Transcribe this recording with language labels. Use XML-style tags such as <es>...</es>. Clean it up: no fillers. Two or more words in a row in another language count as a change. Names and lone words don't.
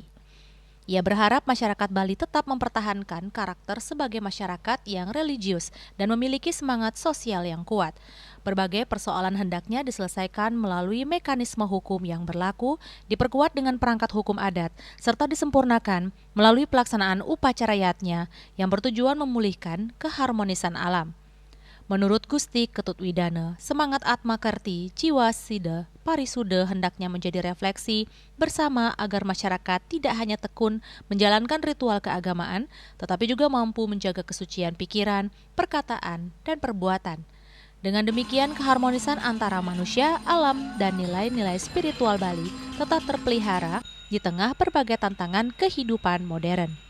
<id>Ia berharap masyarakat Bali tetap mempertahankan karakter sebagai masyarakat yang religius dan memiliki semangat sosial yang kuat. Berbagai persoalan hendaknya diselesaikan melalui mekanisme hukum yang berlaku, diperkuat dengan perangkat hukum adat, serta disempurnakan melalui pelaksanaan upacara yatnya yang bertujuan memulihkan keharmonisan alam. Menurut Gusti Ketut Widana, semangat Atma Kerti Jiwa Sida Parisuda hendaknya menjadi refleksi bersama agar masyarakat tidak hanya tekun menjalankan ritual keagamaan, tetapi juga mampu menjaga kesucian pikiran, perkataan, dan perbuatan. Dengan demikian, keharmonisan antara manusia, alam, dan nilai-nilai spiritual Bali tetap terpelihara di tengah berbagai tantangan kehidupan modern.</id>